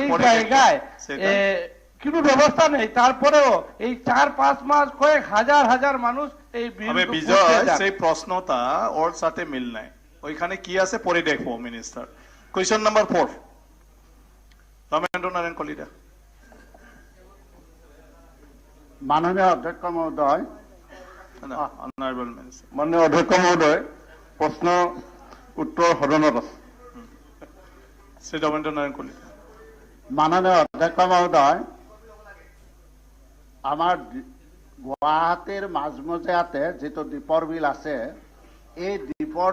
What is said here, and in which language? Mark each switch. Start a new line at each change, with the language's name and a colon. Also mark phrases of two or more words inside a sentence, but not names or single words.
Bangla: পরে জায়গায় কোনো ব্যবস্থা নেই তারপরেও এই 4-5 মাস কয়েক হাজার হাজার মানুষ এই বিল বিজয় সেই প্রশ্নটা ওর সাথে মিল নাই ওইখানে কি আছে পরে দেখবো
English: minister question number
Bangla: 4 রমেন্দ্র নারায়ণ কলিতা
Assamese: মাননীয় অধ্যক্ষ মহোদয়
English: Honorable Minister
Assamese: মাননীয় অধ্যক্ষ মহোদয় প্ৰশ্ন উত্তৰ সদনত আছে শ্ৰী ৰমেন্দ্ৰ নাৰায়ণ কলিতা মাননীয় অধ্যক্ষ মহোদয় আমাৰ গুৱাহাটীৰ মাজমজিয়াতে যিটো দ্বীপৰ বিল আছে এই দ্বীপৰ